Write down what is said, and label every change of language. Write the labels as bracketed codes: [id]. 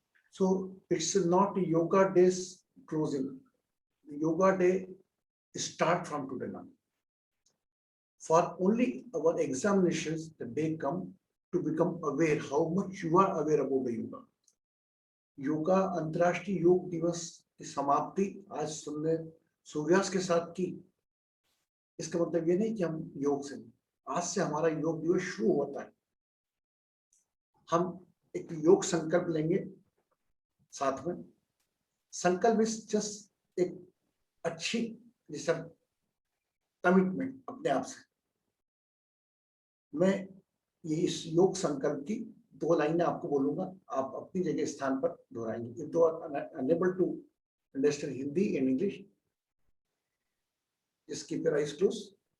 [en] So it's not yoga day's closing. The yoga day start from today now. For only our examinations, the day come to become aware how much you are aware about the yoga. [hi] Yoga अंतर्राष्ट्रीय योग दिवस की समाप्ति आज सूर्यास्त के साथ की। इसका मतलब ये नहीं कि हम योग से, आज से हमारा योग दिवस शुरू होता है। हम एक योग संकल्प लेंगे साथ में। संकल्प इस जस्ट एक अच्छी जैसा कमिटमेंट अपने आप से। मैं ये इस योग संकल्प की 2 लाइनें आपको बोलूंगा, आप अपनी जगह स्थान पर दोहराएंगे। [en] If you are unable to understand Hindi and English, just keep your eyes closed.